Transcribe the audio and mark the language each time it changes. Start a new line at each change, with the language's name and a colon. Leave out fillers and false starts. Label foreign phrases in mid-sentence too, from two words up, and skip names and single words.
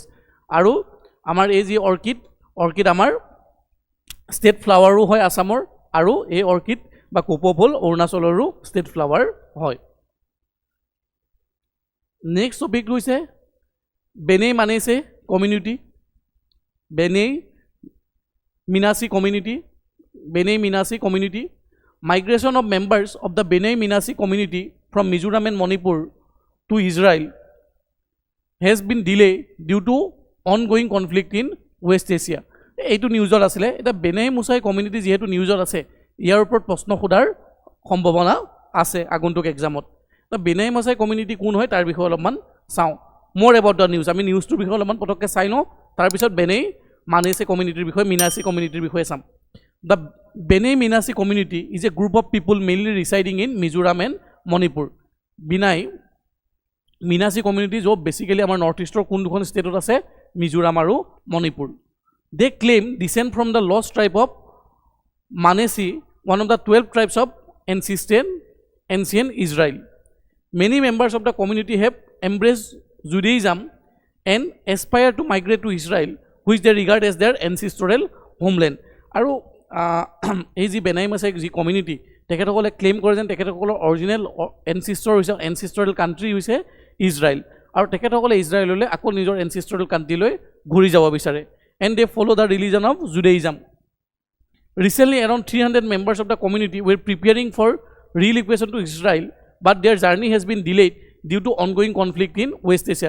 Assamese: আৰু আমাৰ এই যি অৰ্কিড আমাৰ
English: state flower
Assamese: হয় আসামৰ, আৰু এই অৰ্কিড বা কপৌ ফুল অৰুণাচলৰো
English: state flower
Assamese: হয়।
English: next topic
Assamese: হৈছে বেনেই মানেছে কমিউনিটি, বেনেই মিনাছি কমিউনিটি।
English: Migration of members of the Bnei Menashe Community from Mizoram and Manipur to Israel has been delayed due to ongoing conflict in West Asia.
Assamese: এইটো নিউজত আছিলে। এটা বেনেই মুছাই কমিউনিটি যিহেতু নিউজত আছে, ইয়াৰ ওপৰত প্ৰশ্ন সোধাৰ সম্ভাৱনা আছে আগন্তুক এক্সামত। বেনেই মুছাই কমিউনিটি কোন হয় তাৰ বিষয়ে অলপমান চাওঁ। মোৰ
English: about the news,
Assamese: আমি নিউজটোৰ বিষয়ে অলপমান পটককৈ চাই লওঁ, তাৰপিছত বেনেই মানেছে কমিউনিটিৰ বিষয়ে, মিনাছি কমিউনিটিৰ বিষয়ে চাম।
English: The Bnei Menashe Community is a group of people mainly residing in Mizoram and Manipur.
Assamese: Bnei Menashe Community jo basically amar
English: north eastr
Assamese: kun dukhon state ot ase, Mizoram aru Manipur.
English: They claim descent from the lost tribe of Manesi, one of the 12 tribes of ancient Israel. Many members of the community have embraced Judaism and aspire to migrate to Israel, which they regard as their ancestral homeland.
Assamese: আৰু এই যি বেনাই মাছে যি কমিউনিটি, তেখেতসকলে ক্লেইম কৰে যেন তেখেতসকলৰ
English: original ancestral country
Assamese: হৈছে ইজৰাইল, আৰু তেখেতসকলে ইজৰাইললৈ আকৌ নিজৰ
English: ancestral country
Assamese: ঘূৰি যাব বিচাৰে।
English: And they follow the religion of Judaism. Recently around 300 members of the community were preparing for relocation to Israel, but their journey has been delayed due to ongoing conflict in West Asia.